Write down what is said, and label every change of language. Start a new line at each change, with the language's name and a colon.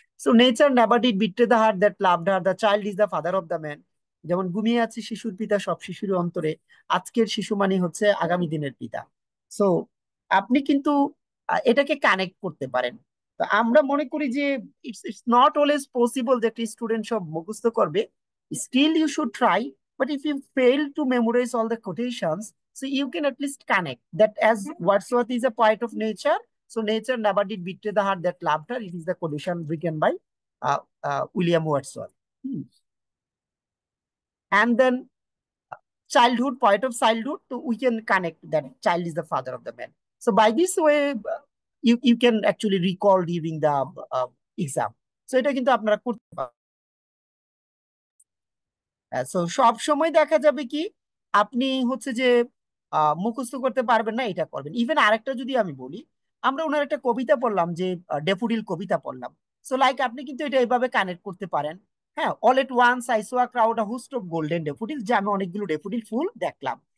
English: So nature never did betray the heart that loved her, the child is the father of the man.
Bangla: যেমন ঘুমিয়ে আছে শিশুর পিতা, সব শিশুর অন্তরে আজকের শিশু মানে হচ্ছে আগামী দিনের পিতা। সো আপনি কিন্তু এটাকে কানেক্ট করতে পারেন। তো আমরা মনে করি যে
English: it's not always possible
Bangla: যে একটি স্টুডেন্ট সব মুখস্থ করবে।
English: Still you should try, but if you fail to memorise all the quotations, so you can at least connect that as Wordsworth is a poet of nature, so nature never did betray the heart that loved her. It is the quotation written by William Wordsworth. Hmm. And then childhood, poet of childhood, so we can connect that child is the father of the man. So by this way, you can actually recall during the exam.
Bangla: So এটা কিন্তু আপনারা করতে পারেন। So সব সময় দেখা যাবে কি আপনি হচ্ছে যে মুখস্থ করতে পারবেন না, এটা করবেন। ইভেন আরেকটা যদি আমি বলি, আমরা ওনার একটা কবিতা পড়লাম যে ডেফোডিল কবিতা পড়লাম। সো লাইক আপনি কিন্তু এটা এইভাবে কানেক্ট করতে পারেন। হ্যাঁ,
English: all at once I saw a crowd, a host of golden daffodil,
Bangla: যে আমি অনেকগুলো ডেফোডিল ফুল দেখলাম।